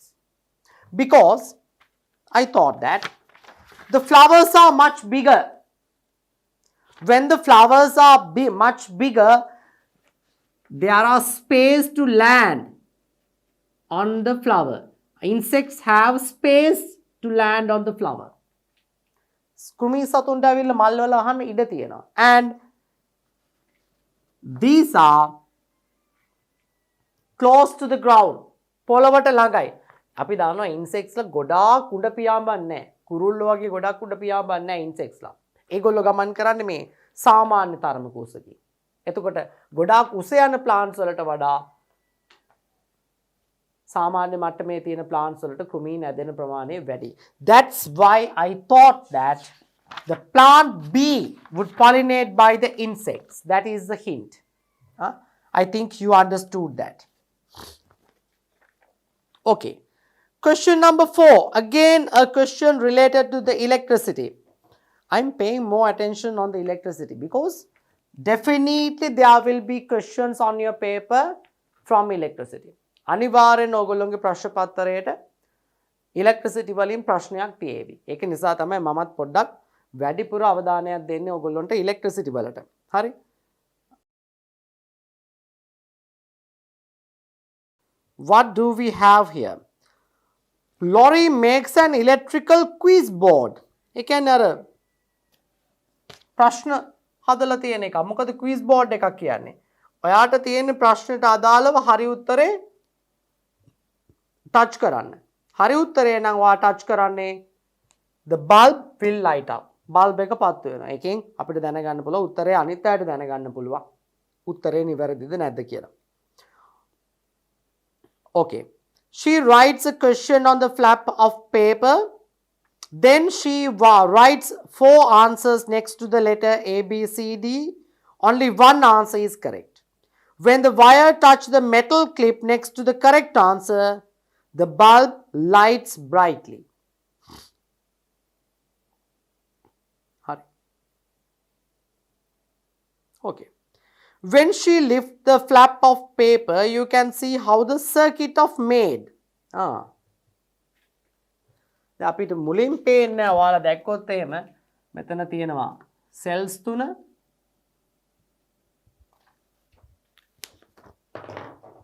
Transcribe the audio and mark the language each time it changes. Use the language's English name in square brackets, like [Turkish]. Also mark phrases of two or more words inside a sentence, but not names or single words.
[English] Because I thought that the flowers are much bigger. When the flowers are much bigger, there are space to land on the flower. Insects have space to land on the flower. [Sinhala] කෘමි සතුන්ට ඇවිල්ලා මල් වල අහන්න ඉඩ තියෙනවා. [English] And these are close to the ground. [Sinhala] පොළවට ළඟයි. අපි දන්නවා insects ලා ගොඩාක් උඩ පියාඹන්නේ නැහැ. කුරුල්ලෝ වගේ ගොඩාක් උඩ පියාඹන්නේ නැහැ insects ලා. ඒගොල්ලෝ ගමන් කරන්නේ මේ සාමාන්‍ය තරමක උසකින්. එතකොට ගොඩාක් උස යන plants වලට වඩා සාමාන්‍ය මට්ටමේ තියෙන plants වලට කෘමීන් ඇදෙන ප්‍රමාණය වැඩි. [English] That's why I thought that the plant B would pollinate by the insects. That is the hint. I think you understood that. Okay. Question number 4. Again a question related to the electricity. I'm paying more attention on the electricity because definitely there will be questions on your paper from electricity. [Sinhala] අනිවාර්යෙන් ඕගොල්ලෝගේ ප්‍රශ්න පත්‍රයට ඉලෙක්ට්‍රිසිටි වලින් ප්‍රශ්නයක් තියෙවි. ඒක නිසා තමයි මමත් පොඩ්ඩක් වැඩිපුර අවධානයක් දෙන්නේ ඕගොල්ලන්ට ඉලෙක්ට්‍රිසිටි වලට. හරි? [English] What do we have here? Lorry makes an electrical quiz board. [Sinhala] ඒ කියන්නේ අර ප්‍රශ්න හදලා තියෙන එක. මොකද [English] quiz board [Sinhala] එකක් කියන්නේ? ඔයාට තියෙන ප්‍රශ්නෙට අදාළව හරි උත්තරේ touch කරන්න. හරි උත්තරේ නම් ඔයා touch කරන්නේ [English] the bulb will light up. [Sinhala] bulb එක පත් වෙනවා. ඒකෙන් අපිට දැනගන්න පුළුවන් උත්තරේ අනිත් අයට දැනගන්න පුළුවන්. උත්තරේ නිවැරදිද නැද්ද කියලා. [English] Okay. She writes a question on the flap of paper. Then she writes 4 answers next to the letter A, B, C, D. Only one answer is correct. When the wire touches the metal clip next to the correct answer, the bulb lights brightly. Okay. When she lifts the flap of paper, you can see how the circuit of made. [Sinhala] අපිට මුලින් පේන්නේ ඔයාලා දැක්කොත් එහෙම මෙතන තියෙනවා cells 3